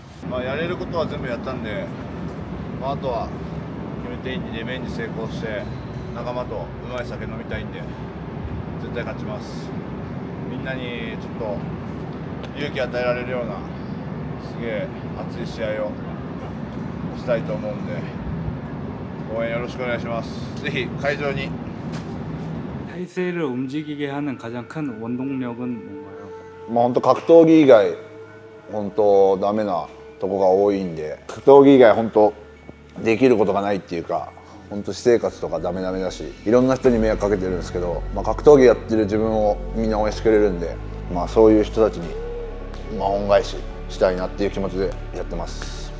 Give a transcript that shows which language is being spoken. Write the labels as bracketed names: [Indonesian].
[Japanese] まあやれることは全部やったんで、まああとは決めていいんでリベンジ成功して仲間とうまい酒飲みたいんで。絶対勝ちます。みんなにちょっと勇気与えられるようなすげえ熱い試合をしたいと思うんで応援よろしくお願いします。ぜひ会場に。 [Korean] 타이세이를 움직이게 하는 가장 큰 원동력은 뭔가요? [Japanese] まあ本当格闘技以外本当ダメなとこが多いんで、格闘技以外本当できることがないっていうか。本当私生活とかダメだし、いろんな人に迷惑かけてるんですけど、まあ、格闘技やってる自分をみんな応援してくれるんで、まあ、そういう人たちに、まあ、恩返ししたいなっていう気持ちでやってます。